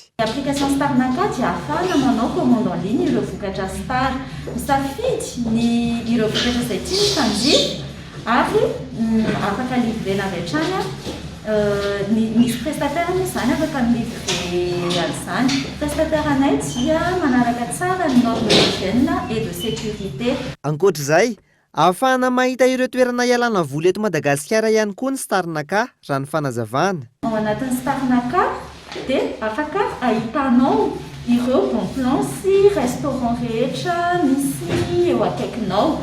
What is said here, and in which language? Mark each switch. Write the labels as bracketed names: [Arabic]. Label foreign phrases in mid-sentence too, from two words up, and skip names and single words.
[Malagasy] Application Star naka dia ahafahana manao [French] commande en ligne [Malagasy] ireo vokatra Star. Misafidy ny ireo vokatra izay tiany mpanjifa ary afaka livrena avy hatrany. Misy prestataire moa zany afaka milivre dia an'izany prestataranay dia manaraka tsara ny [French] norme d'hygiène et de sécurité. [Malagasy] Ankoatr'izay, ahafahana mahita ireo toerana ialana voly eto Madagasikara ihany koa ny Starnaka raha ny fanazavana. Ao anatin'ny Starnaka dia afaka ahitanao ireo [French] bon plan [Malagasy] sy restaurant rehetra misy eo akaikinao.